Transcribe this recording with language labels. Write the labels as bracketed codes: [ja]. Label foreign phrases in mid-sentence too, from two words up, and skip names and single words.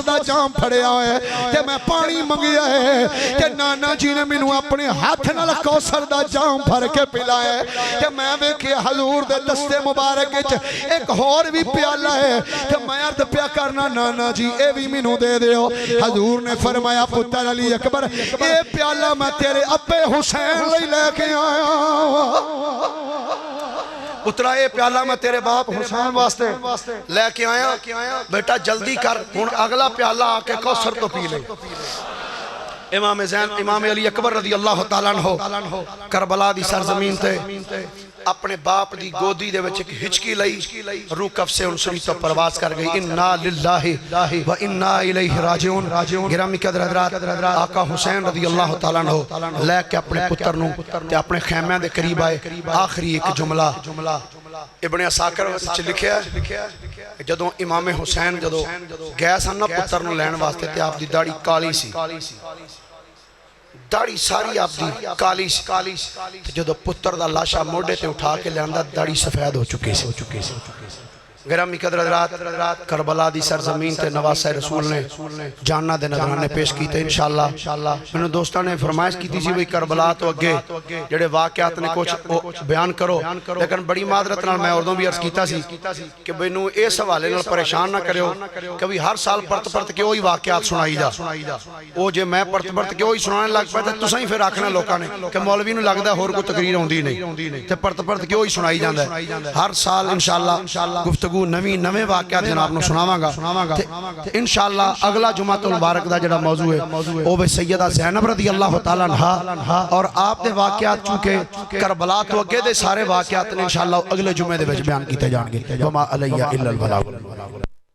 [pa] دا جام پھڑیا ہے تے میں پانی منگیا ہے تے نانا جی نے مینوں اپنے ہتھ نال کوثر دا جام بھر کے پلایا تے میں ویکھیا حضور دے دستے مبارک وچ ایک ہور بھی پیالہ ہے تے میں عرض پیا کرنا نانا جی اے بھی مینوں دے دیو حضور نے فرمایا پتر علی اکبر اے پیالہ میں تیرے ابے حسین لئی لے کے آیا پترا اے پیالہ میں تیرے باپ حسین واسطے لے کے آیا بیٹا جلدی کر ہن اگلا پیالہ آ کے کوثر تو پی لے امام زین امام علی اکبر [ar] رضی اللہ تعالیٰ عنہ [pa] کربلا دی سرزمین تے اپنے باپ دی گودی دے وچ ایک ہچکی لئی روح کف سے انسانی تو پرواز کر گئی [ar] انا للہ و انا الیہ راجعون [pa] گرامی قدر حضرات آقا حسین [ar] رضی اللہ تعالیٰ عنہ [pa] لے کے اپنے پتر نو تے اپنے خیمے دے قریب آئے آخری ایک جملہ ابن عساکر وچ لکھیا ہے جدوں امام حسین جدوں گئے سن پتر نو لین واسطے تے آپ دی داڑھی کالی سی داڑھی ساری آپ دی کالی سی جدو پتر دا لاشا موڑے تے اٹھا کے لیاندہ داڑھی سفید ہو چکے سے گرامی قدر حضرات کربلا دی سرزمین تے نواسہ رسول نے جاننا دے نظرانے پیش کی تے [ar] انشاءاللہ [pa] میں نے دوستان نے فرمائش کی تھی وہی کربلا تو اگے جڑے واقعات نے کچھ بیان کرو لیکن بڑی معذرت نال میں اردوں بھی عرض کیتا سی کہ بینو اس حوالے نال پریشان نہ کریو کبھی ہر سال پرت کے وہی واقعات سنائی جا او جے میں پرت کے وہی سنانے لگ پائے تے تساں ہی پھر آکھنا لوکاں نے کہ مولوی نوں لگدا ہور کوئی تقریر ہوندی نہیں تے پرت کے وہی سنائی جاندا ہے ہر سال [ar] انشاءاللہ [pa] گفتگو نویں واقعات جناب نو سناواں گا [ar] انشاءاللہ [pa] اگلا [ar] جمعۃ المبارک [pa] دا جڑا موضوع ہے او سیدہ زینب [ar] رضی اللہ تعالیٰ عنہا [pa] اور آپ دے واقعات چونکہ کربلا تو اگے دے سارے واقعات نے [ar] انشاءاللہ [pa] اگلے جمعے دے وچ بیان کیتے جان گے [ar] وما علیہ الا البلاغ